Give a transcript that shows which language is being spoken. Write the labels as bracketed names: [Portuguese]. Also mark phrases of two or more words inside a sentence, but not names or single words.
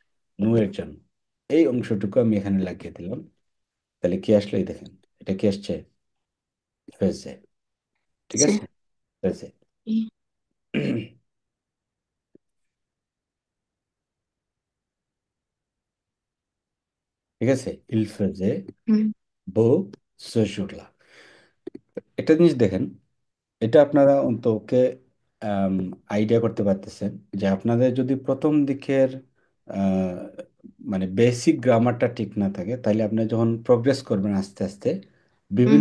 [Bangla] নু এর জন্য। এই অংশটুকু আমি এখানে লাগিয়ে দিলাম। তাহলে কি আসলো এই দেখেন, এটা কি আসছে? ফেজে, ঠিক C'est. আছে? ফেজে। Et ঠিক আছে, [French] il faisait mm. beau ce jour-là। [Bangla] একটা জিনিস দেখেন, এটা আপনারা অন্তকে আইডিয়া করতে পারতেছেন যে আপনাদের যদি প্রথম দিকের আহ, মানে বেসিক গ্রামারটা ঠিক না থাকে, তাহলে আপনি যখন প্রোগ্রেস করবেন আস্তে আস্তে বিভিন্ন